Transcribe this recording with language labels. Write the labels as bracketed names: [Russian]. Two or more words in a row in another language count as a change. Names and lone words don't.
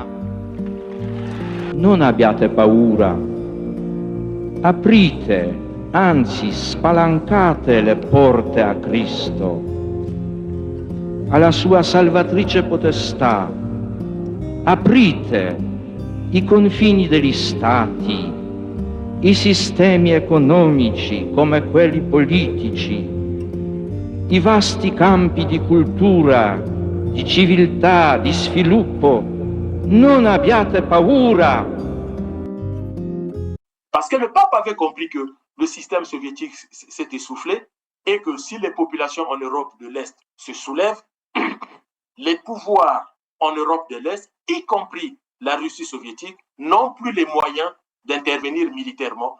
[Italian] Non abbiate paura, aprite, anzi spalancate le porte a Cristo, alla sua salvatrice potestà, aprite i confini degli stati, i sistemi economici come quelli politici, i vasti campi di cultura, di civiltà, di sviluppo. Non abbiate paura. [French] Parce que le pape avait compris que le système soviétique s'est essoufflé et que si les populations en Europe de l'Est se soulèvent, les pouvoirs en Europe de l'Est, y compris la Russie soviétique, n'ont plus les moyens d'intervenir militairement.